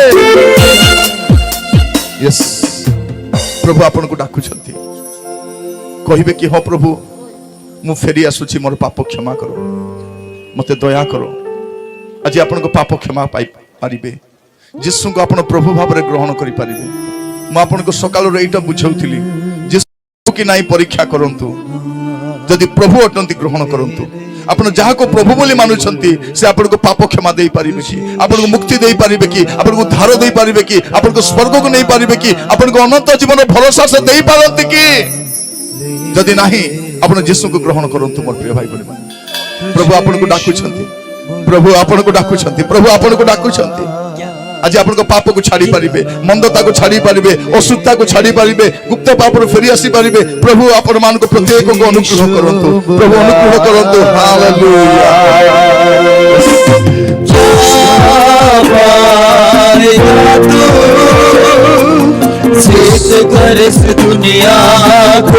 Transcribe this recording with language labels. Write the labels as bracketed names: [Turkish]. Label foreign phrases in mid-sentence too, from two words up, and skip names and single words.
[Odia] ୟସ୍, ପ୍ରଭୁ ଆପଣ କୁ ଡାକୁଛନ୍ତି, କହିବେ କି ହୋ ପ୍ରଭୁ ମୁଁ ଫେରି ଆସୁଛି, ମୋର ପାପ କ୍ଷମା କର, ମତେ ଦୟା କର। ଆଜି ଆପଣ କୁ ପାପ କ୍ଷମା ପାଇ ପାରିବେ, ଯୀଶୁ କୁ ଆପଣ ପ୍ରଭୁ ଭାବ ରେ ଗ୍ରହଣ କରି ପାରିବେ। ମୁଁ ଆପଣଙ୍କୁ ସକାଳରୁ ଏଇଟା ବୁଝାଉଥିଲି ଯେ କି ନାଇଁ ପରୀକ୍ଷା କରନ୍ତୁ, ଯଦି ପ୍ରଭୁ ଅଟନ୍ତି ଗ୍ରହଣ କରନ୍ତୁ। ଆପଣ ଯାହାକୁ ପ୍ରଭୁ ବୋଲି ମାନୁଛନ୍ତି ସେ ଆପଣଙ୍କୁ ପାପ କ୍ଷମା ଦେଇପାରିବେ କି, ଆପଣଙ୍କୁ ମୁକ୍ତି ଦେଇପାରିବେ କି, ଆପଣଙ୍କୁ ଉଦ୍ଧାର ଦେଇପାରିବେ କି, ଆପଣଙ୍କୁ ସ୍ୱର୍ଗକୁ ନେଇପାରିବେ କି, ଆପଣଙ୍କୁ ଅନନ୍ତ ଜୀବନ ଭରସା ସେ ଦେଇପାରନ୍ତି କି? ଯଦି ନାହିଁ ଆପଣ ଯୀଶୁଙ୍କୁ ଗ୍ରହଣ କରନ୍ତୁ। ମୋର ପ୍ରିୟ ଭାଇ ଭଉଣୀ, ପ୍ରଭୁ ଆପଣଙ୍କୁ ଡାକୁଛନ୍ତି, ପ୍ରଭୁ ଆପଣଙ୍କୁ ଡାକୁଛନ୍ତି, ପ୍ରଭୁ ଆପଣଙ୍କୁ ଡାକୁଛନ୍ତି। ଆଜି ଆପଣ କୁ ପାପ କୁ ଛାଡ଼ି ପାରିବେ, ମନ୍ଦତା କୁ ଛାଡ଼ି ପାରିବେ, ଅଶୁଦ୍ଧତା କୁ ଛାଡ଼ି ପାରିବେ, ଗୁପ୍ତ ପାପ ରୁ ଫେରି ଆସି ପାରିବେ। ପ୍ରଭୁ ଆପଣ ମାନ କୁ ପ୍ରତ୍ୟେକ କୁ ଅନୁଗ୍ରହ କରନ୍ତୁ, ପ୍ରଭୁ ଅନୁଗ୍ରହ କରନ୍ତୁ। हालेलुया। [Hindi] सिद्ध कर इस दुनिया को,